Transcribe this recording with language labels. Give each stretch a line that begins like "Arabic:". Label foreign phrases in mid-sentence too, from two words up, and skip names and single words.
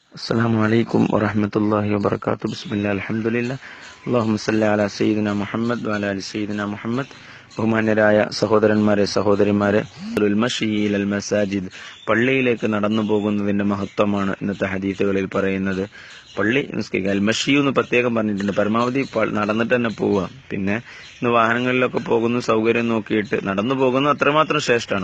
Arabic: السلام عليكم ورحمة الله وبركاته. بسم الله الحمد لله اللهم صل على سيدنا محمد وعلى آل سيدنا محمد.
Malayalam: ബഹുമാന്യരായ സഹോദരന്മാരെ സഹോദരിമാരെ, മസാജിദ്, പള്ളിയിലേക്ക് നടന്നു പോകുന്നതിന്റെ മഹത്വമാണ് ഇന്നത്തെ ഹദീസുകളിൽ പറയുന്നത്. പള്ളി നിസ്കരിക്കുക, മഷി എന്ന് പ്രത്യേകം പറഞ്ഞിട്ടുണ്ട്. പരമാവധി നടന്നിട്ട് തന്നെ പോവുക. പിന്നെ ഇന്ന് വാഹനങ്ങളിലൊക്കെ പോകുന്ന സൗകര്യം നോക്കിയിട്ട് നടന്നു പോകുന്നത് അത്രമാത്രം ശ്രേഷ്ഠമാണ്.